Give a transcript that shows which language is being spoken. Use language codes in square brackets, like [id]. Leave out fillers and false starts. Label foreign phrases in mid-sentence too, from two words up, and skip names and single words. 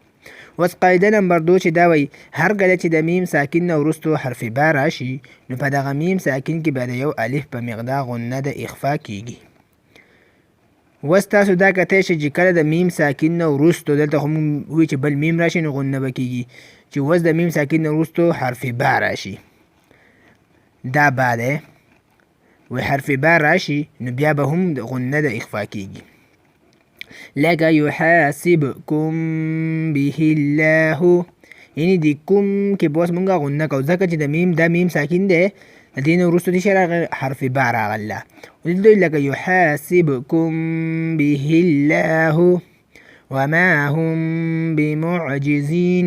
[ps] اوس قاعده نمبر 2 چې دا وایي هر کله چې د میم ساکن نه وروسته حرف با راشي نو په دغه میم ساکن کې به د یو الف په مقدار غنه د اخفا کیږي. اوس تاسو دا کتلی شئ چې کله د میم ساکن نه وروسته دلته خو موږ وایي چې بل میم راشي نو غنه به کیږي. چې اوس د میم ساکن نه وروسته حرف با راشي دا با دی و حرف با راشي نو بیا به هم غنه د اخفا کیږي لکه [ar] یحاسبکم به الله. [ps] یعنې د کوم کې به اوس موږ غنه کوو ځکه چې دا میم ساکن دی د دې نه وروسته دې شی راغلی حرف با راغله ولدوی لکه [ar] یحاسبکم به الله وما هم بمعجزین.